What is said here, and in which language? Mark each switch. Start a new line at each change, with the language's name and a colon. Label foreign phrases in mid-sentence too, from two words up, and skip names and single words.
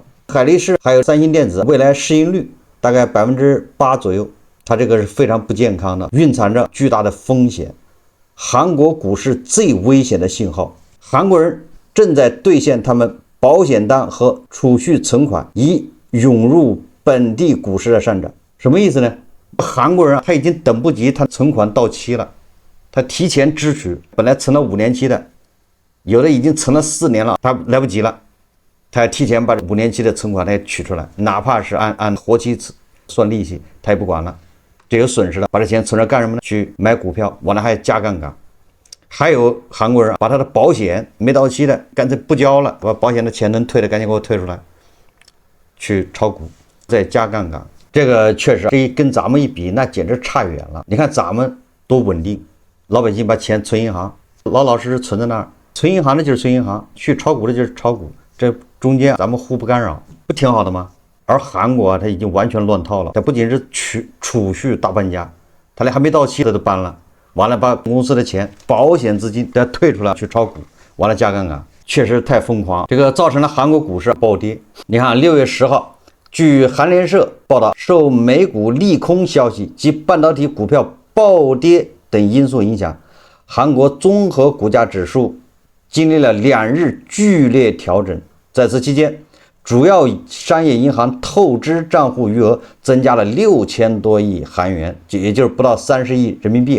Chinese: 海力士還有三星電子未來市盈率大概8%左右，它這個是非常不健康的，蘊藏着巨大的風險。韓國股市最危險的信號，韓國人正在兌現他們保險單和儲蓄存款，以湧入本地股市的上漲。什麼意思呢？韓國人他已經等不及他存款到期了，他提前支取，本來存了5年期的，有的已經存了4年了，他來不及了，他要提前把5年期的存款他也取出来，哪怕是按活期算利息，他也不管了，这有损失了，把这錢存着幹什麼呢？去買股票，完了還要加槓桿。還有韓國人把他的保險沒到期的乾脆不交了，把保險的錢能退的趕緊給我退出來，去炒股再加槓桿。這個確實這跟咱們一比，那簡直差遠了。你看咱們多穩定，老百姓把錢存銀行，老老實實存在那兒。存銀行的就是存銀行，去炒股的就是炒股，這中間咱們互不干擾，不挺好的嗎？而韓國它已經完全亂套了，它不僅是儲蓄大搬家，它連還沒到期的都搬了，完了把公司的錢、保險資金都要退出來去炒股，完了加槓桿，確實太瘋狂，這個造成了韓國股市暴跌。你看6月10號，據韓聯社報道，受美股利空消息及半導體股票暴跌等因素影響，韓國綜合股價指數經歷了2日劇烈調整。在此期間， 主要商業銀行透支账户余額增加了6000多億韓元，也就是不到30億人民幣。